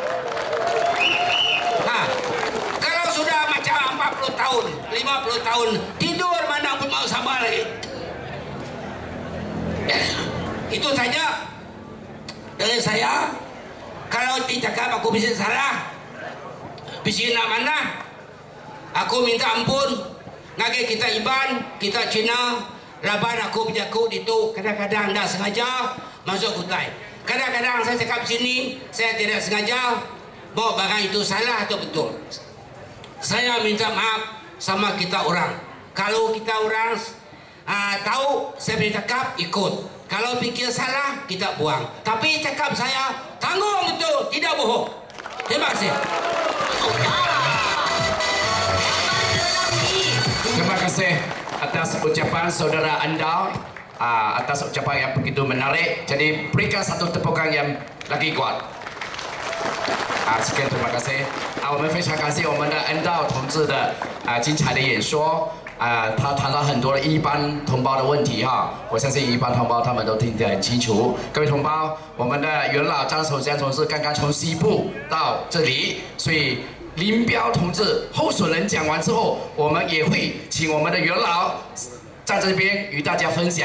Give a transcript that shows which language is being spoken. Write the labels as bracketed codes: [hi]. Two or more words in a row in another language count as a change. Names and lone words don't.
[ms] Kalau sudah macam 40 tahun, 50 tahun, tidur mana pun mau sama lagi. Itu saja dari saya. Kalau dicakap aku bisa salah, bisa nak mana, aku minta ampun. [iba] Ngage kita Iban, kita Cina, laban aku berjaku itu kadang-kadang dah sengaja masuk hutan. [ms] Kadang-kadang saya cakap sini, saya tidak sengaja bawa barang itu salah atau betul. Saya minta maaf sama kita orang. Kalau kita orang tahu saya bercakap, ikut. Kalau fikir salah, kita buang. Tapi cakap saya tanggung betul, tidak bohong. Terima kasih. Terima kasih atas ucapan saudara Andal. Atas ucapan yang begitu menarik. Jadi berikan satu tepukan yang lagi kuat. sekian terima kasih。 [zh] 我们非常感谢我们的恩道同志的精彩的演说。他谈了很多的一般同胞的问题哈，我相信一般同胞他们都听得很清楚。各位同胞，我们的元老张守江同志刚刚从西部到这里，所以林彪同志候选人讲完之后，我们也会请我们的元老在这边与大家分享。